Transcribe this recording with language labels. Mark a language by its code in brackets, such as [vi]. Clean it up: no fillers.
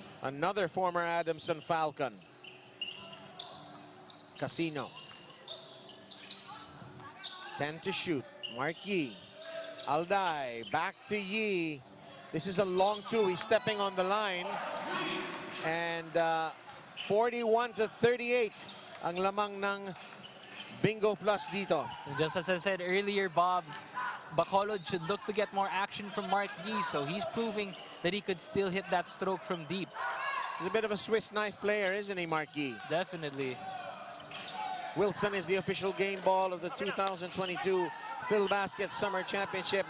[en] Another former Adamson Falcon. Casino. 10 to shoot. Mark Yi. Alday. Back to Yi. This is a long two. He's stepping on the line. And [tl] 41-38 ang lamang ng Bingo Plus dito. [en] Just as I said earlier, Bob, Bacolod should look to get more action from Mark Yi, so he's proving that he could still hit that stroke from deep. He's a bit of a Swiss knife player, isn't he, Mark Yi? Definitely. Wilson is the official game ball of the 2022 Filbasket Summer Championship.